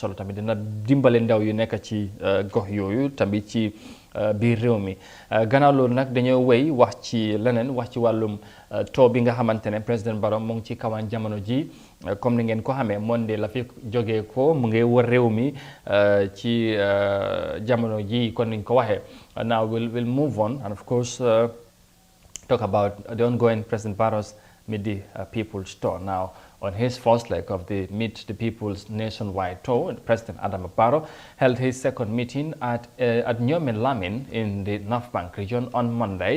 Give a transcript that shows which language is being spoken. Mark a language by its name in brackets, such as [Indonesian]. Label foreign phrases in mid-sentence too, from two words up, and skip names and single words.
[Wolof] solo tamit dina dimbale ndaw yu nekk ci gox yooyu tamit ci biir réew mi gannaaw loolu nag dañoo wéy wax ci leneen wax ci wàllum taw bi nga xamante ne président Barrow mu ngi ci kawaan jamono ji comme ni ngeen ko xamee monde la fi jógee ko mu ngi wër réew mi ci jamono ji kon niñ ko waxee [English] now we'll move on and of course talk about the ongoing President Barrow's Meet the People's Tour. Now, on his first leg of the Meet the People's nationwide tour, President Adama Barrow held his second meeting at Nyomin Lamin in the North Bank region on Monday.